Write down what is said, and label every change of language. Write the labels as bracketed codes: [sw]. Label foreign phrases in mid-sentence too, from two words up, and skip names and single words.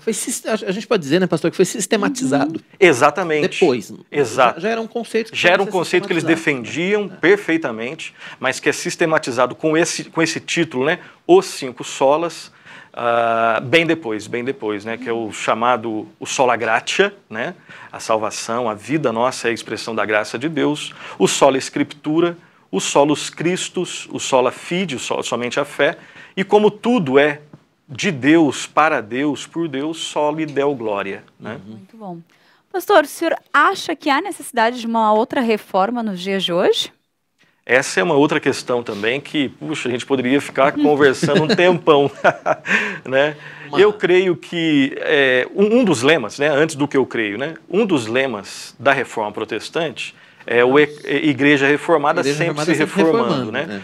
[pt] A gente pode dizer, né, pastor, que foi sistematizado. Exatamente. Depois. Exato. Já era um conceito. Já era um conceito que eles defendiam perfeitamente, mas que é sistematizado com esse título, né? Os 5 solas, bem depois, né, que é o chamado o [la] sola gratia, [pt] né, a salvação, a vida nossa é a expressão da graça de Deus, o [la] sola scriptura, [pt] o [la] solus Christus, [pt] o [la] sola fide, [pt] somente a fé, e como tudo é de Deus, para Deus, por Deus, [la] soli deo glória. [pt] Né? Muito bom. Pastor, o senhor acha que há necessidade de uma outra reforma nos dias de hoje? Essa é uma outra questão também que, puxa, a gente poderia ficar conversando um tempão, né? Eu creio que um dos lemas, né, antes do que eu creio, né, um dos lemas da reforma protestante é a Igreja Reformada sempre se reformando, né?